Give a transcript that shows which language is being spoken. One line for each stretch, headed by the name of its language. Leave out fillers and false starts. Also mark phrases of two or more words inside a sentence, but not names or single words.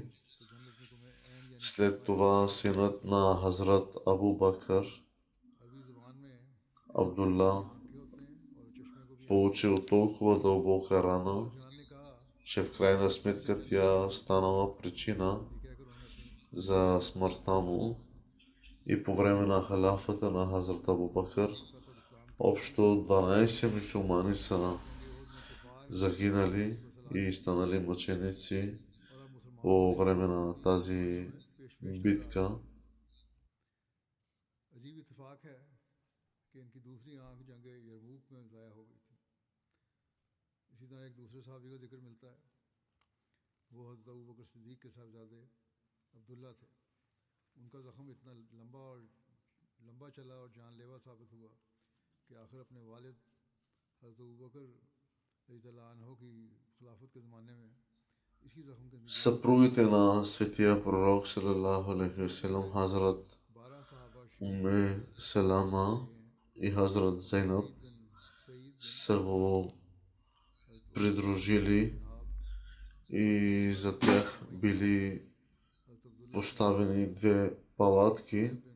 Bulgarian: След това синът на Хазрат Абу Бакър, Абдулла, получил толкова дълбока рана, че в крайна сметка тя станала причина за смъртта му. И по време на халяфата на Хазрат Абу Бакър, общо 12 мюсюлмани са загинали и станали мъченици по време на тази битка.
Urdu: ان کا زخم اتنا لمبا چلا اور جان لیوا ثابت ہوا کہ آخر اپنے والد حضرت ابو بکر
Bulgarian: Съпругите на светия пророк
Arabic: صلى الله عليه وسلم,
Bulgarian: Хазрат Уме Салама и Хазрат Зейнаб са го придружили и за тях били поставени две палатки.